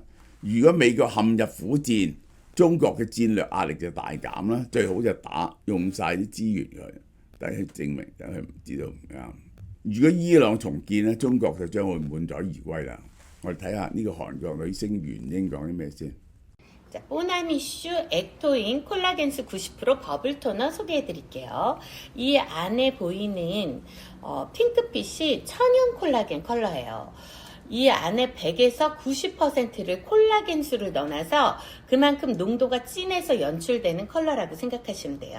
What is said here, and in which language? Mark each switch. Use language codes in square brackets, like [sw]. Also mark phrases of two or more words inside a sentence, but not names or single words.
[yue] 如果美國陷入苦戰，中國嘅戰略壓力就大減啦。最好就用晒啲資源佢，但係證明就係唔知道唔啱。如果伊朗重建咧，中國就將會滿載而歸啦。我哋睇下呢個韓國女星元英講啲咩先。 [ko] 자, 뽀남 이슈 액토인 콜라겐스 90% 버블 토너 소개해드릴게요. 이 안에 보이는 핑크빛이 천연 콜라겐 컬러예요. 이 안에 100에서 90%를 콜라겐수를 넣어놔서 그만큼 농도가 진해서 연출되는 컬러라고 생각하시면 돼요.